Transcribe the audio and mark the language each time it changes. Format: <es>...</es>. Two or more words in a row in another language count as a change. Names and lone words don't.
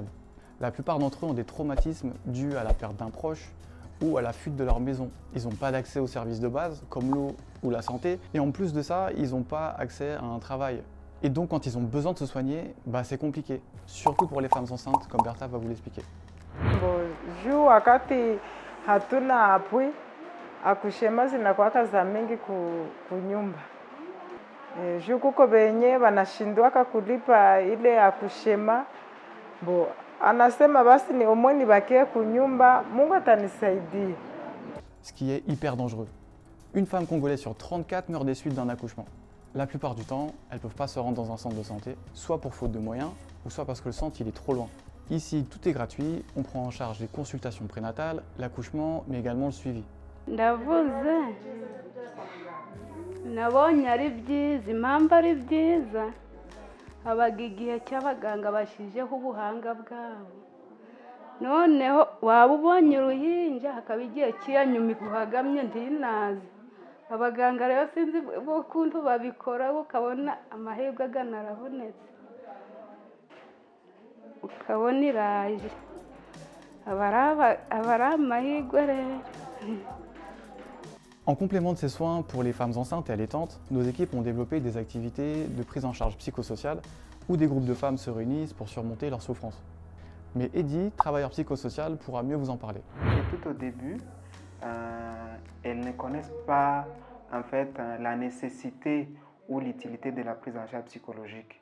<fr>La plupart d'entre eux ont des traumatismes dus à la perte d'un proche ou à la fuite de leur maison. Ils n'ont pas d'accès aux services de base, comme l'eau ou la santé, et en plus de ça, ils n'ont pas accès à un travail. Et donc, quand ils ont besoin de se soigner, c'est compliqué, surtout pour les femmes enceintes, comme Bertha va vous l'expliquer.</fr> <sw>Juu wakati hatuna appui akushema zinakuwaka za mingi kunyumba. Juu kuko benye banashindwaka kulipa ile akushema. Anasema basi ni omwe nibakie kunyumba, Mungu atanisaidia.</sw> <fr>Ce qui est hyper dangereux. Une femme congolaise sur 34 meurt des suites d'un accouchement. La plupart du temps, elles ne peuvent pas se rendre dans un centre de santé, soit pour faute de moyens, ou soit parce que le centre il est trop loin. Ici, tout est gratuit, on prend en charge les consultations prénatales, l'accouchement, mais également le suivi.</fr> <rw>Ndavuze nabonye ari byiza, impamvu ari byiza habaga igihe cy'abaganga bashyizeho ubuhanga bwabo, noneho waba ubonye uruhinja hakaba igihe cy'iyanyuma iguhagamye ntinaze. Abaganga rero sinzi ukuntu babikora ukabona amahirwe agana arabonetse ukabona iraje, aba ari amahirwe rero.</rw> <fr>En complément de ces soins pour les femmes enceintes et allaitantes, nos équipes ont développé des activités de prise en charge psychosociale où des groupes de femmes se réunissent pour surmonter leurs souffrances. Mais Eddie, travailleur psychosocial, pourra mieux vous en parler. Et tout au début, elles ne connaissent pas en fait la nécessité ou l'utilité de la prise en charge psychologique.</fr>